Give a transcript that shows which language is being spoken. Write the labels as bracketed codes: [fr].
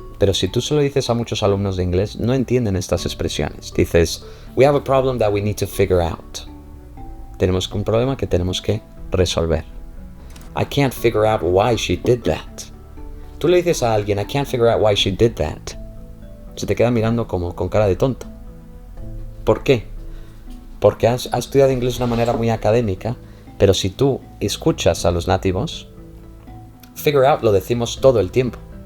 [es] Pero si tú se lo dices a muchos alumnos de inglés, no entienden estas expresiones. [en] Dices, we have a problem that we need to figure out. [es] Tenemos un problema que tenemos que resolver. [en] I can't figure out why she did that. [es] Tú le dices a alguien, [en] I can't figure out why she did that. [es] Se te queda mirando como con cara de tonto. ¿Por qué? Porque has estudiado inglés de una manera muy académica, pero si tú escuchas a los nativos, figure out lo decimos todo el tiempo.